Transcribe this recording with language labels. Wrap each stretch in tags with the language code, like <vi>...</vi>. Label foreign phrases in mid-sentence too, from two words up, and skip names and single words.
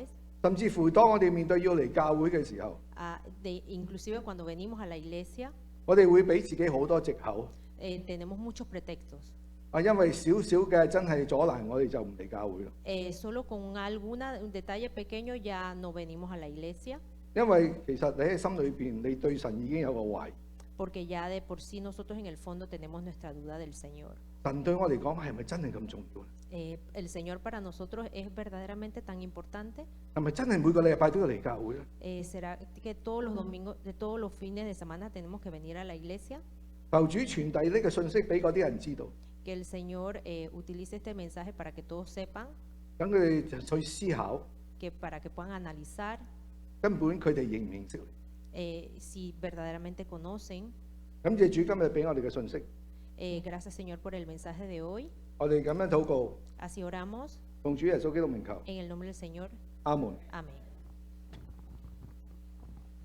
<yue>甚至乎當我哋面對要嚟教會嘅時候，</yue> <es>inclusive cuando venimos a la iglesia,</es> <yue>我哋會俾自己好多藉口，</yue> <es>tenemos muchos pretextos.</es> <yue>因為少少嘅真係阻攔我哋就唔嚟教會啦。</yue> <es>Solo con un detalle pequeño ya no venimos a la iglesia,</es> <yue>因為其實你喺心裏邊，你對神已經有個懷，</yue> <es>porque ya de por sí nosotros en el fondo tenemos nuestra duda del Señor.</es> <yue>神對我嚟講係咪真係咁重要咧？</yue> <es>El Señor para nosotros es verdaderamente tan importante.</es> <yue>係咪真係每個禮拜都要嚟教會咧？</yue> <es>¿Será que todos los domingos, de todos los fines de semana tenemos que venir a la iglesia?</es> <yue>求主傳遞呢個信息俾嗰啲人知道，</yue> <es>Que el Señor utilice este mensaje para que todos sepan,</es> <yue>等佢哋去思考，</yue> <es>para que puedan analizar</es> <yue>根本佢哋認唔認識你。</yue> <es>si verdaderamente conocen.</es> <yue>感謝主今日俾我哋嘅信息，</yue> <es>Gracias Señor por el mensaje de hoy.</es> <yue>我哋咁樣禱告，</yue> <es>Así oramos</es> <yue>奉主耶穌基督名求，</yue> <es>en el nombre del Señor.</es> <yue>阿門。</yue> <es>Amén.</es>